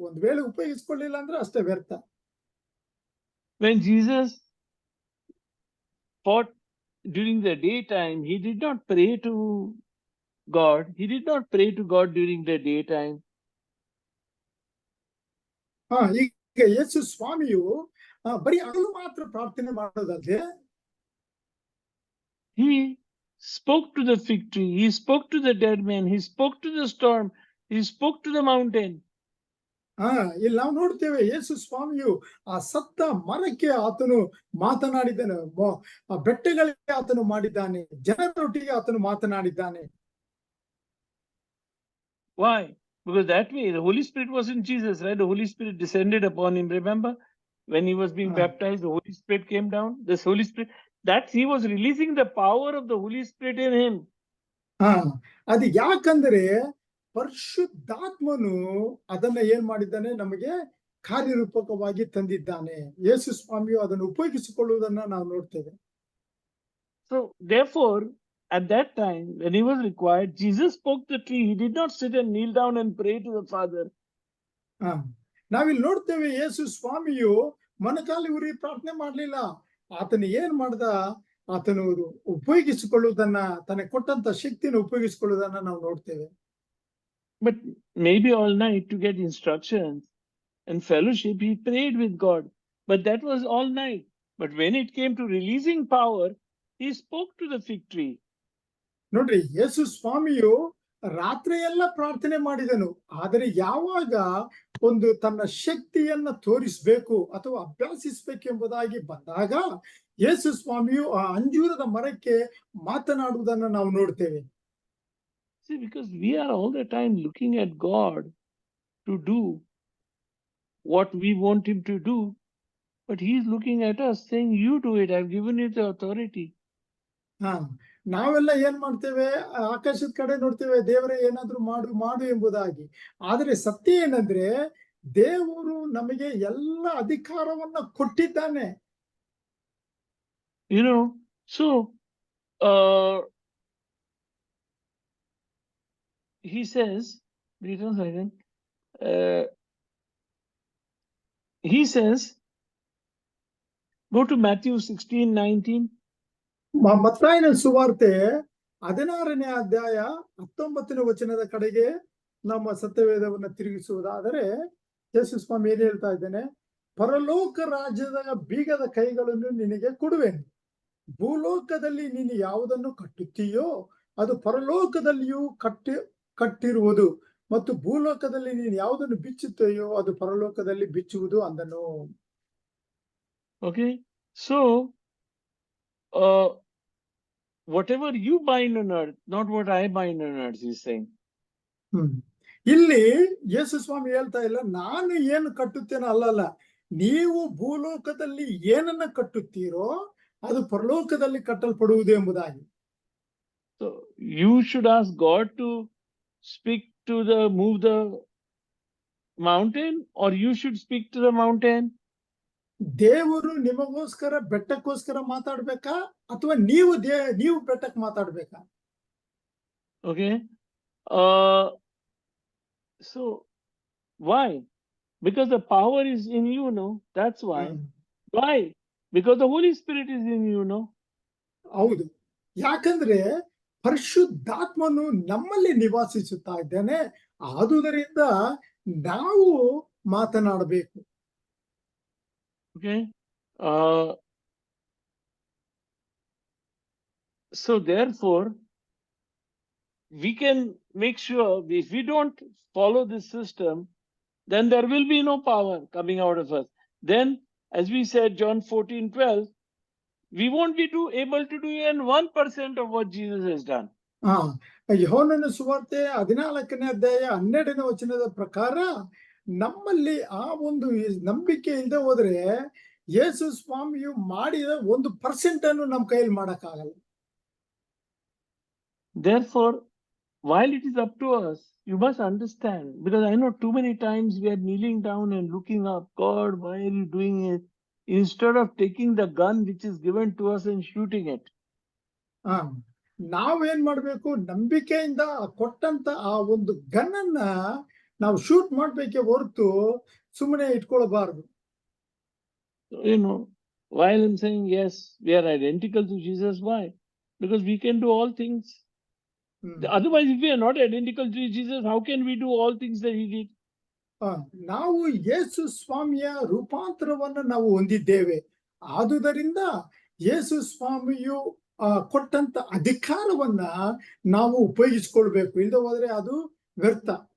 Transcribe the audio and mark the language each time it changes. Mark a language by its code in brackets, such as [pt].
[kn] ಒಂದ್ ವೇಳೆ ಉಪಯೋಗಿಸ್ಕೊಳ್ಳಿಲ್ಲ ಅಂದ್ರೆ ಅಷ್ಟೇ ವ್ಯರ್ಥ. [en] When Jesus fought during the daytime, he did not pray to God. He did not pray to God during the daytime. [kn] ಈಗ ಯೇಸು ಸ್ವಾಮಿಯು ಬರೀ ಹಗಲು ಮಾತ್ರ ಪ್ರಾರ್ಥನೆ ಮಾಡೋದಲ್ಲದೆ, [en] he spoke to the fig tree, he spoke to the dead man, he spoke to the storm, he spoke to the mountain. [kn] ಇಲ್ಲಿ ನಾವು ನೋಡ್ತೇವೆ, ಯೇಸು ಸ್ವಾಮಿಯು ಆ ಸತ್ತ ಮರಕ್ಕೆ ಆತನು ಮಾತನಾಡಿದ್ದಾನೆ, ಬೆಟ್ಟಗಳಿಗೆ ಆತನು ಮಾಡಿದ್ದಾನೆ, ಜನರೊಟ್ಟಿಗೆ ಆತನು ಮಾತನಾಡಿದ್ದಾನೆ. [en] Why? Because that way the Holy Spirit was in Jesus, right? The Holy Spirit descended upon him. Remember when he was being baptized, the Holy Spirit came down. This Holy Spirit, that he was releasing the power of the Holy Spirit in him. [kn] ಅದು ಯಾಕಂದ್ರೆ ಪರಿಶುದ್ಧಾತ್ಮನು ಅದನ್ನ ಏನ್ ಮಾಡಿದ್ದಾನೆ, ನಮಗೆ ಕಾರ್ಯರೂಪಕವಾಗಿ ತಂದಿದ್ದಾನೆ. ಯೇಸು ಸ್ವಾಮಿಯು ಅದನ್ನು ಉಪಯೋಗಿಸಿಕೊಳ್ಳುವುದನ್ನ ನಾವು ನೋಡ್ತೇವೆ. [en] So therefore, at that time, when he was required, Jesus spoke the tree. He did not sit and kneel down and pray to the Father. [kn] ಆ, ನಾವಿಲ್ಲಿ ನೋಡ್ತೇವೆ ಯೇಸು ಸ್ವಾಮಿಯು ಮೊಣಕಾಲು ಉರಿ ಪ್ರಾರ್ಥನೆ ಮಾಡ್ಲಿಲ್ಲ. ಆತನು ಏನ್ ಮಾಡ್ದ, ಆತನು ಉಪಯೋಗಿಸಿಕೊಳ್ಳುವುದನ್ನ, ತನಗೆ ಕೊಟ್ಟಂತ ಶಕ್ತಿಯನ್ನು ಉಪಯೋಗಿಸಿಕೊಳ್ಳುವುದನ್ನ ನಾವು ನೋಡ್ತೇವೆ. [en] But maybe all night to get instructions and fellowship, he prayed with God. But that was all night. But when it came to releasing power, he spoke to the fig tree. [kn] ನೋಡ್ರಿ, ಯೇಸು ಸ್ವಾಮಿಯು ರಾತ್ರಿ ಎಲ್ಲ ಪ್ರಾರ್ಥನೆ ಮಾಡಿದನು. ಆದರೆ ಯಾವಾಗ ಒಂದು ತನ್ನ ಶಕ್ತಿಯನ್ನ ತೋರಿಸ್ಬೇಕು ಅಥವಾ ಅಭ್ಯಾಸಿಸ್ಬೇಕು ಎಂಬುದಾಗಿ ಬಂದಾಗ ಯೇಸು ಸ್ವಾಮಿಯು ಆ ಅಂಜೂರದ ಮರಕ್ಕೆ ಮಾತನಾಡುವುದನ್ನು ನಾವು ನೋಡ್ತೇವೆ. [en] See, because we are all the time looking at God to do what we want him to do, but he is looking at us saying, you do it, I've given you the authority. [kn] ಹಾ, ನಾವೆಲ್ಲ ಏನ್ ಮಾಡ್ತೇವೆ, ಆಕಾಶದ ಕಡೆ ನೋಡ್ತೇವೆ, ದೇವರೇ ಏನಾದ್ರೂ ಮಾಡು ಮಾಡು ಎಂಬುದಾಗಿ. ಆದರೆ ಸತ್ಯ ಏನಂದ್ರೆ, ದೇವರು ನಮಗೆ ಎಲ್ಲ ಅಧಿಕಾರವನ್ನ ಕೊಟ್ಟಿದ್ದಾನೆ. [en] You know, so he says, wait a second, he says, go to Matthew 16:19. [kn] ಮತ್ತಾಯನ ಸುವಾರ್ತೆ 16ನೇ ಅಧ್ಯಾಯ 19ನೇ ವಚನದ ಕಡೆಗೆ ನಮ್ಮ ಸತ್ಯವೇದವನ್ನ ತಿರುಗಿಸುವುದಾದರೆ ಯೇಸು ಸ್ವಾಮಿ ಏನ್ ಹೇಳ್ತಾ ಇದ್ದೇನೆ, ಪರಲೋಕ ರಾಜ್ಯದ ಬೀಗದ ಕೈಗಳನ್ನು ನಿನಗೆ ಕೊಡುವೆನು. ಭೂಲೋಕದಲ್ಲಿ ನೀನು ಯಾವುದನ್ನು ಕಟ್ಟುತ್ತೀಯೋ ಅದು ಪರಲೋಕದಲ್ಲಿಯೂ ಕಟ್ಟಿರುವುದು, ಮತ್ತು ಭೂಲೋಕದಲ್ಲಿ ನೀನು ಯಾವುದನ್ನು ಬಿಚ್ಚುತ್ತೀಯೋ ಅದು ಪರಲೋಕದಲ್ಲಿ ಬಿಚ್ಚುವುದು ಅಂದನು. [en] Okay, so whatever you bind on earth, not what I bind on earth, he's saying. [kn] ಇಲ್ಲಿ ಯೇಸು ಸ್ವಾಮಿ ಹೇಳ್ತಾ ಇಲ್ಲ, ನಾನು ಏನು ಕಟ್ಟುತ್ತೇನೋ ಅಲ್ಲಲ್ಲ, ನೀವು ಭೂಲೋಕದಲ್ಲಿ ಏನನ್ನ ಕಟ್ಟುತ್ತೀರೋ ಅದು ಪರಲೋಕದಲ್ಲಿ ಕಟ್ಟಲ್ಪಡುವುದು ಎಂಬುದಾಗಿ. [en] So you should ask God to speak to move the mountain, or you should speak to the mountain. [kn] ದೇವರು ನಿಮಗೋಸ್ಕರ ಬೆಟ್ಟಕ್ಕೋಸ್ಕರ ಮಾತಾಡ್ಬೇಕಾ ಅಥವಾ ನೀವು ಬೆಟ್ಟಕ್ಕೆ ಮಾತಾಡ್ಬೇಕಾ? [en] Okay, so why? Because the power is in you, no? That's why. Why? Because the Holy Spirit is in you, no? [kn] ಹೌದು, ಯಾಕಂದ್ರೆ ಪರಿಶುದ್ಧಾತ್ಮನು ನಮ್ಮಲ್ಲಿ ನಿವಾಸಿಸುತ್ತಾ ಇದ್ದಾನೆ. ಆದುದರಿಂದ ನಾವು ಮಾತನಾಡಬೇಕು. [en] Okay, so therefore we can make sure if we don't follow this system, then there will be no power coming out of us. Then, as we said, John 14:12, we won't be able to do even 1% of what Jesus has done. [kn] ಯೋಹನನ ಸುವಾರ್ತೆ 14ನೇ ಅಧ್ಯಾಯ 12ನೇ ವಚನದ ಪ್ರಕಾರ ನಮ್ಮಲ್ಲಿ ಆ ಒಂದು ನಂಬಿಕೆ ಇಲ್ಲದೆ ಹೋದ್ರೆ ಯೇಸು ಸ್ವಾಮಿಯು ಮಾಡಿದ 1% ಅನ್ನು ನಮ್ಮ ಕೈಯಲ್ಲಿ ಮಾಡಕ್ಕಾಗಲ್ಲ. [en] Therefore, while it is up to us, you must understand, because I know too many times we are kneeling down and looking up, God, why are you doing it? Instead of taking the gun which is given to us and shooting it. [kn] ನಾವೇನ್ ಮಾಡ್ಬೇಕು, ನಂಬಿಕೆಯಿಂದ ಕೊಟ್ಟಂತ ಆ ಒಂದು gun ಅನ್ನ ನಾವು shoot ಮಾಡ್ಬೇಕೆ ಹೊರತು ಸುಮ್ಮನೆ ಇಟ್ಕೊಳ್ಬಾರ್ದು. [en] You know, while I'm saying yes, we are identical to Jesus, why? Because we can do all things. Otherwise, if we are not identical to Jesus, how can we do all things that he did? [kn] ನಾವು ಯೇಸು ಸ್ವಾಮಿಯ ರೂಪಾಂತರವನ್ನು ನಾವು ಹೊಂದಿದ್ದೇವೆ. ಆದುದರಿಂದ ಯೇಸು ಸ್ವಾಮಿಯು ಕೊಟ್ಟಂತ ಅಧಿಕಾರವನ್ನ ನಾವು ಉಪಯೋಗಿಸಿಕೊಳ್ಬೇಕು, ಇಲ್ಲದೆ ಹೋದ್ರೆ ಅದು ವ್ಯರ್ಥ.